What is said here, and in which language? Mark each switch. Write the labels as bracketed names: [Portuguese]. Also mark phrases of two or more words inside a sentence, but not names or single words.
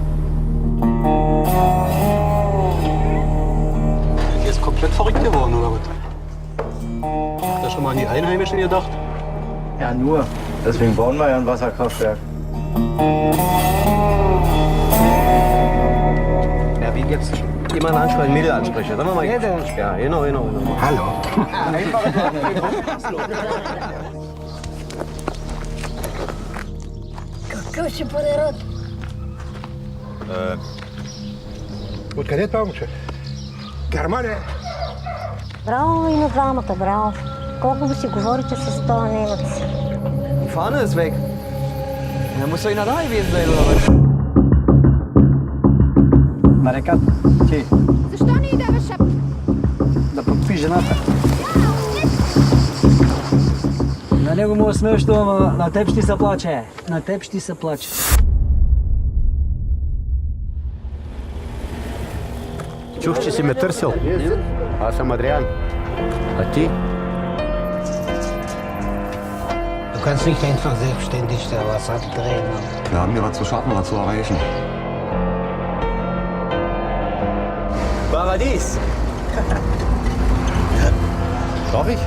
[German] Ihr ist komplett verrückt geworden, oder was? Habt ihr schon mal an die Einheimischen gedacht? Ja, nur. Deswegen bauen wir ja ein Wasserkraftwerk. Ja, wie jetzt jemand ansprechen, Mädel ansprechen. Dann mal. Ja, genau. Hallo. [Bulgarian] Какъв ще бъде род? Откъде това момче? Германия. Браво и на двамата, браво. Колко би си говорите с този немец? [German] Die Fahne ist weg. Da muss doch einer da gewesen sein, oder was? [Bulgarian] Марекат, ти, Защо не й даваш шапка? да подпиш жената. На него му е смешно, ама на теб ще се плаче. На теб ще се плаче. Чух, че си ме търсил. Аз съм Адриан. А ти? [German] Du kannst nicht einfach selbstständig da was abdrehen. Wir haben hier was zu schaffen, was zu erreichen. Paradies. Darf ich?